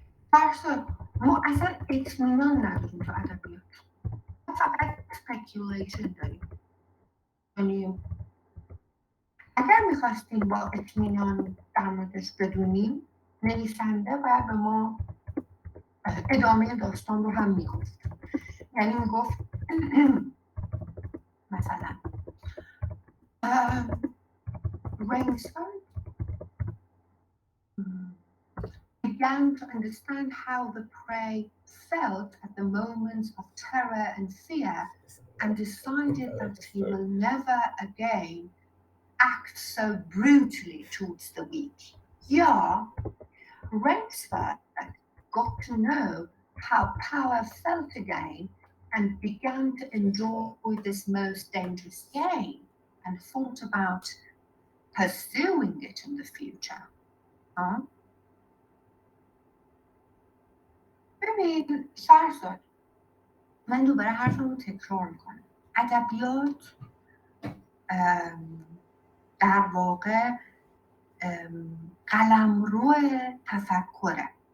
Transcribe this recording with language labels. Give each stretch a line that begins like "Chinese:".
Persian: فرشاد ما اصلا اطمینان نداریم تو ادبیات، فقط اسپکیولیشن داریم. یعنی اگر میخواستیم با اطمینان در موردش بدونیم، نویسنده باید به ما ادامه داستان رو هم میگفت. یعنی میگفت مثلا
English: Rainsford began to understand how the prey felt at the moments of terror and fear and decided that he will never again act so brutally towards the weak. Yeah, Rainsford got to know how power felt again and began to enjoy this most dangerous game and thought about pursuing it in the future.
Persian: ببین فرزاد، من دوباره حرفم رو تکرار میکنم. ادبیات در واقع قلمرو تفکره.